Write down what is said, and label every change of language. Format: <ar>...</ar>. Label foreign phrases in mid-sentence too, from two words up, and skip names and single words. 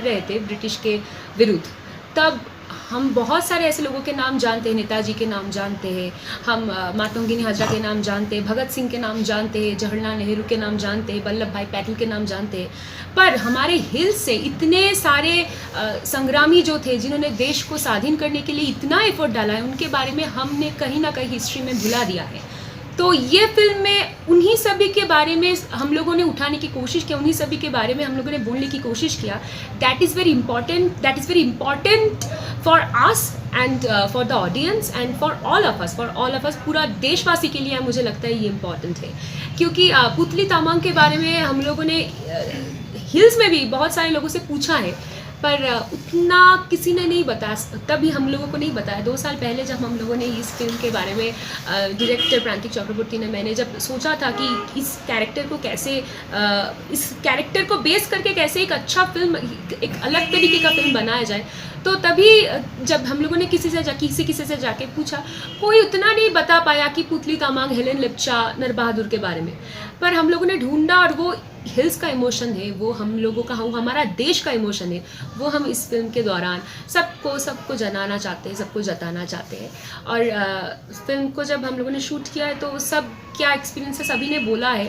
<hi>रहे थे ब्रिटिश के विरुद्ध, तब हम बहुत सारे ऐसे लोगों के नाम जानते हैं, नेताजी के नाम जानते हैं, हम मातंगिनी हजरा के नाम जानते हैं, भगत सिंह के नाम जानते हैं, जवाहरलाल नेहरू के नाम जानते हैं, वल्लभ भाई पटेल के नाम जानते हैं, पर हमारे हिल्स से इतने सारे संग्रामी जो थे जिन्होंने देश को स्वाधीन करने के लिए इतना एफर्ट डाला है, उनके बारे में हमने कहीं ना कहीं हिस्ट्री में भुला दिया है। तो ये फिल्म में उन्हीं सभी के बारे में हम लोगों ने उठाने की कोशिश किया, उन्हीं सभी के बारे में हम लोगों ने बोलने की कोशिश किया।</hi> <en>That is very important for us and for the audience and for all of us,</en> <hi>पूरा देशवासी के लिए मुझे लगता है ये इम्पॉर्टेंट है। क्योंकि पुतली तामाङ के बारे में हम लोगों ने हिल्स में भी बहुत सारे लोगों से पूछा है, पर उतना किसी ने नहीं बताया, तभी हम लोगों को नहीं बताया। 2 साल पहले जब हम लोगों ने इस फिल्म के बारे में डायरेक्टर प्रांतिक चक्रवर्ती ने, मैंने जब सोचा था कि इस कैरेक्टर को कैसे इस कैरेक्टर को बेस करके कैसे एक अच्छा फिल्म, एक अलग तरीके का फिल्म बनाया जाए, तो तभी जब हम लोगों ने किसी से जाके पूछा, कोई उतना नहीं बता पाया कि पुतली तामाङ, हेलेन लेप्चा, नर बहादुर के बारे में, पर हम लोगों ने ढूंढा और वो हिल्स का इमोशन है, वो हम लोगों का, हमारा देश का इमोशन है, वो हम इस फिल्म के दौरान सबको जताना चाहते हैं। और फिल्म को जब हम लोगों ने शूट किया है तो सब क्या एक्सपीरियंस है सभी ने बोला है।</hi>